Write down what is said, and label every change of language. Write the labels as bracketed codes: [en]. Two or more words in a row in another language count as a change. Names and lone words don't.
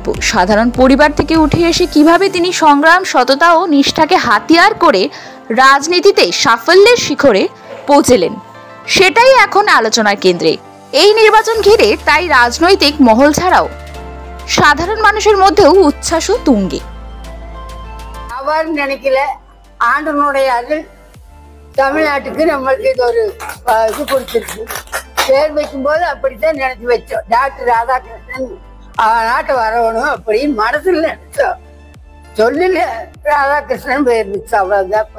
[bn] সাধারণ পরিবার থেকে উঠে এসে কিভাবে তিনি সংগ্রাম, সততা ও নিষ্ঠাকে হাতিয়ার করে রাজনীতিতে সাফল্যের শিখরে পৌঁছলেন, সেটাই এখন আলোচনার কেন্দ্রে। এই নির্বাচন ঘিরে তাই রাজনৈতিক মহল ছাড়াও সাধারণ মানুষের মধ্যেও উচ্ছ্বাস ও তুঙ্গে। [ta] আবার நினைக்கல ஆண்டனுடைய அருள் தமிழ்நாட்டுக்கு நம்மளுக்கு இது ஒரு இது கொடுத்துருக்கு. பேர் வைக்கும்போது அப்படித்தான் நினைச்சு வச்சோம். டாக்டர் ராதாகிருஷ்ணன் நாட்டை வரணும் அப்படின்னு மனசுல நினைச்சோம். சொல்லல ராதாகிருஷ்ணன் பேர் வச்சு அவ்வளவுதான்ப்பா.